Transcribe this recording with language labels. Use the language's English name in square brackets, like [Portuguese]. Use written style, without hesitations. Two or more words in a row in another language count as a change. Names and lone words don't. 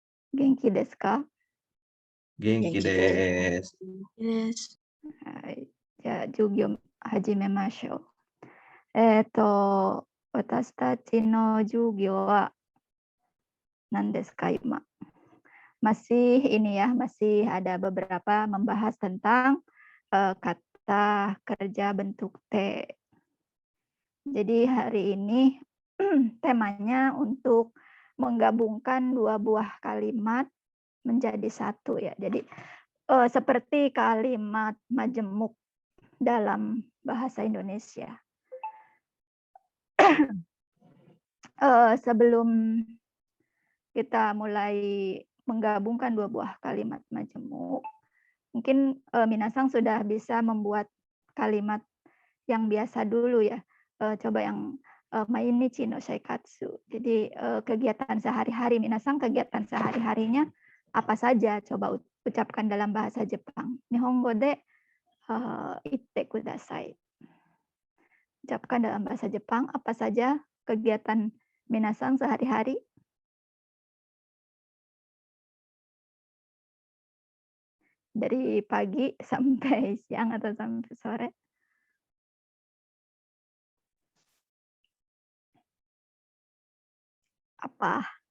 [Japanese] 元気ですか？元気です。です。はい。じゃあ、授業始めましょう。えっと、私たちの授業は何ですか今? [Indonesian] Masih ini ya, masih ada beberapa membahas tentang, kata kerja bentuk T. Jadi hari ini temanya untuk menggabungkan 2 buah kalimat menjadi satu ya. Jadi, seperti kalimat majemuk dalam bahasa Indonesia. Sebelum kita mulai menggabungkan 2 buah kalimat majemuk, mungkin, minasang sudah bisa membuat kalimat yang biasa dulu ya, coba yang, [Japanese] 毎日の生活. [Indonesian] Jadi, kegiatan sehari-hari minasang kegiatan sehari-harinya apa saja? Coba ucapkan dalam bahasa Jepang. [Japanese] 日本語で、言ってください. [Indonesian] Ucapkan dalam bahasa Jepang apa saja kegiatan minasang sehari-hari? Dari pagi sampai siang atau sampai sore? Apa?